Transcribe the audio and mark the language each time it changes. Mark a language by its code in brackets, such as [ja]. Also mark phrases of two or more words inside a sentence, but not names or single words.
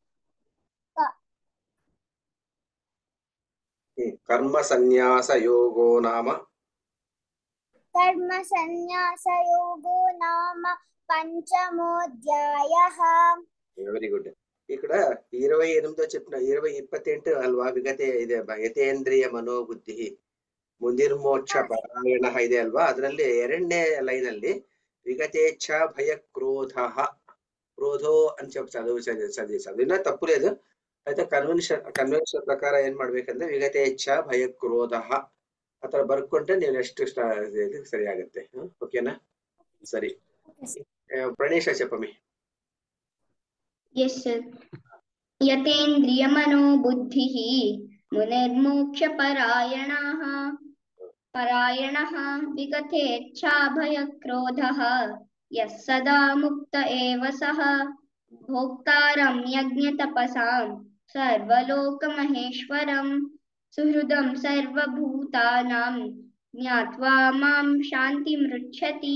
[sa] కర్మ సన్యాస యోగో నామ పంచమోధ్యాయః. [en] very good. [te] ఇక్కడ 28 చెప్పిన 28 ಅಲ್ವಾ? [kn] ವಿಗತೆ ಇದೆ [sa] ಯತೇಂದ್ರಿಯ ಮನೋಬುದ್ಧಿ ಮುನಿರ್ಮೋಕ್ಷ ಪರಾಯಣ [kn] ಇದೆ ಅಲ್ವಾ? ಅದರಲ್ಲಿ 2ನೇ ಲೈನ್ ಅಲ್ಲಿ [sa] విగతేచ్ఛ భయ క్రోధో [te] అని చెప్పి చదివినా తప్పు లేదు. అయితే కన్వెన్షన్ ప్రకారం ఏం [kn] ಮಾಡ್ಬೇಕಂದ್ರೆ [sa] ವಿಗತೇಚ್ಛ ಭಯ ಕ್ರೋಧ [kn] ಆ ಥರ ಬರ್ಕೊಂಡ್ರೆ ನೀವು ನೆಕ್ಸ್ಟ್ ಸರಿ ಆಗುತ್ತೆ. ಓಕೆನಾ? ಸರಿ, ಪ್ರಣೇಶ చెప్పమి. [en] Yes sir. [sa] यतेन्द्रिय मनोबुद्धिः मुनिर्मोक्षपरायणः विगतेच्छाभयक्रोधः यः सदा मुक्त एव सः भोक्तारं यज्ञतपसां सर्वलोकमहेश्वरं सुहृदं सर्वभूतानां ज्ञात्वा मां शान्तिमृच्छति.